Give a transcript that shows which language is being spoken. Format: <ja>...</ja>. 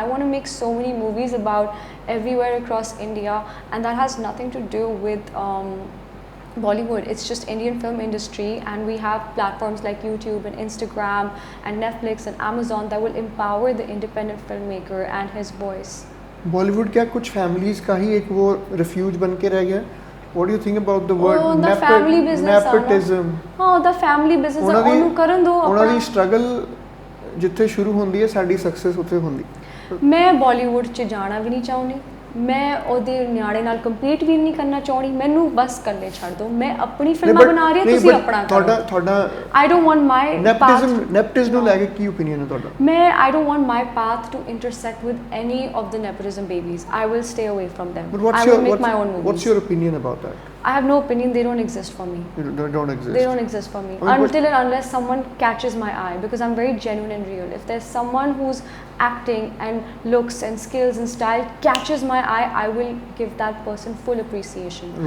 <en>I want to make so many movies about everywhere across India, and that has nothing to do with Bollywood. It's just Indian film industry, and we have platforms like YouTube and Instagram and Netflix and Amazon that will empower the independent filmmaker and his voice.</en> <hi>Bollywood क्या कुछ families का ही एक वो refuge बन के रह गया?</hi> <en>What do you think about the word the family business nepotism? the family business</en> <pa>ਉਹਨੂੰ ਕਰਨ ਦੋ ਉਹਨਾਂ ਦੀ struggle ਜਿੱਥੇ ਸ਼ੁਰੂ ਹੁੰਦੀ ਹੈ ਸਾਡੀ success ਉੱਥੇ ਹੁੰਦੀ। ਮੈਂ ਬਾਲੀਵੁੱਡ 'ਚ ਜਾਣਾ ਵੀ ਨਹੀਂ ਚਾਹੁੰਦੀ, ਮੈਂ ਉਹਦੇ ਨਿਆਣੇ ਨਾਲ ਕੰਪੀਟ ਵੀ ਨਹੀਂ ਕਰਨਾ ਚਾਹੁੰਦੀ, ਮੈਨੂੰ ਬਸ ਇਕੱਲੇ ਛੱਡ ਦਿਓ, ਮੈਂ ਆਪਣੀ ਫਿਲਮਾਂ ਬਣਾ ਰਹੀ ਹਾਂ, ਤੁਸੀਂ ਆਪਣਾ ਕਰੋ। ਤੁਹਾਡਾ</pa> <en>I don't want my</en> <pa>nepotism ਨੂੰ ਲੈ ਕੇ ਕੀ opinion ਹੈ ਤੁਹਾਡਾ?</pa> <en>I don't want my path to intersect with any of the nepotism babies. I will stay away from them. I will make my own movies. What's your opinion about that? I have no opinion. They don't exist for me. They don't exist. They don't exist for me until and unless someone catches my eye, because I'm very genuine and real. If there's someone who's acting and looks and skills and style catches my eye, I will give that person full appreciation.</en>